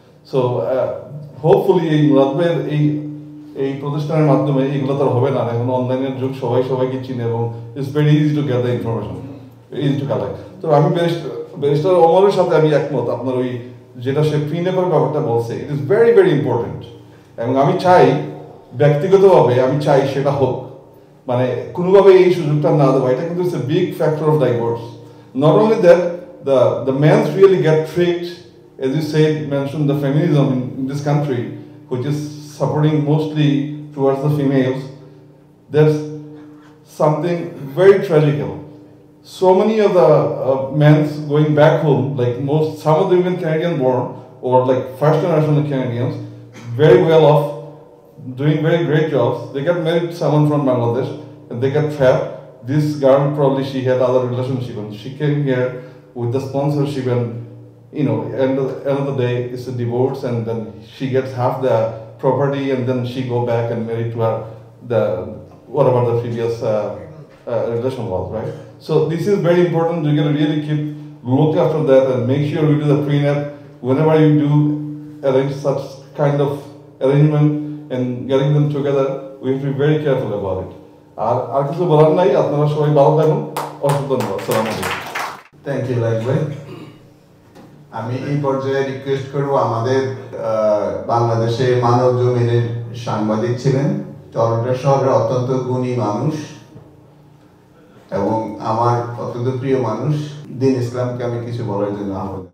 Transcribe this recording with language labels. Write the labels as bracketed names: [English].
[Bangla] So hopefully এই মুরাদ ভাইয়ের এই প্রতিষ্ঠানের মাধ্যমে এগুলো তো হবে না, এখন অনলাইনের যুগ, সবাই সবাইকে চিনে এবং [English] It's very easy to get the information, easy to collect. [Bangla] তো আমি ব্যারিস্টার ওমরের সাথে আমি একমত, আপনার ওই যেটা সে প্রিনেপের ব্যাপারটা বলছে, [English] It is very very important. [Bangla] এবং আমি চাই ব্যক্তিগতভাবে আমি চাই সেটা হোক, মানে কোনোভাবে এই সুযোগটা না দেওয়া, এটা কিন্তু [English] It's a big factor of divorce. Not only that, the men really get tricked, as you said, mentioned the feminism in this country, which is supporting mostly towards the females. There's something very tragical. So many of the men going back home, like some of them even Canadian born or like first generation Canadians, very well off, doing very great jobs. They get married to someone from Bangladesh and they get trapped. This girl probably she had other relationship and she came here with the sponsorship, and you know, end of the day it's a divorce, and then she gets half the property, and then she go back and marry to her whatever the previous relation was, right? So this is very important. You gotta really look after that and make sure we do the prenup whenever you do arrange such kind of arrangement and getting them together. We have to be very careful about it. [Bangla] আর কিছু বলার নাই, আপনারা সবাই ভালো থাকুন, অসংখ্য ধন্যবাদ। আসসালামু আলাইকুম। [English] thank you [Bangla] লাইক ভাই। আমি এই পর্যায়ে রিকোয়েস্ট করব, আমাদের বাংলাদেশে মানব জমিনের সাংবাদিক ছিলেন, টরন্টো শহরের অত্যন্ত গুণী মানুষ এবং আমার অত্যন্ত প্রিয় মানুষ দিন ইসলামকে আমি কিছু বলার জন্য আহ্বান।